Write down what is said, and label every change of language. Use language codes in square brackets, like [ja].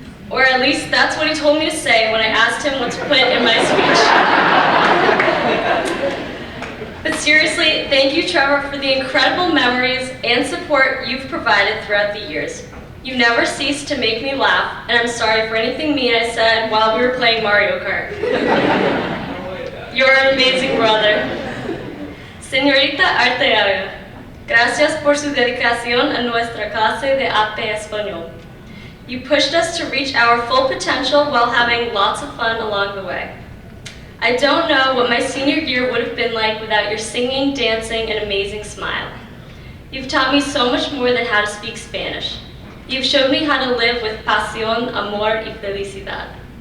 [en] Or at least that's what he told me to say when I asked him what to put in my speech. But seriously, thank you, Trevor, for the incredible memories and support you've provided throughout the years. You never ceased to make me laugh, and I'm sorry for anything mean I said while we were playing Mario Kart. You're an amazing brother. [es] Señorita Arteaga, gracias por su dedicación a nuestra clase de AP Español. [en] You pushed us to reach our full potential while having lots of fun along the way. I don't know what my senior year would have been like without your singing, dancing, and amazing smile. You've taught me so much more than how to speak Spanish. You've showed me how to live with [es] pasión, amor, y felicidad.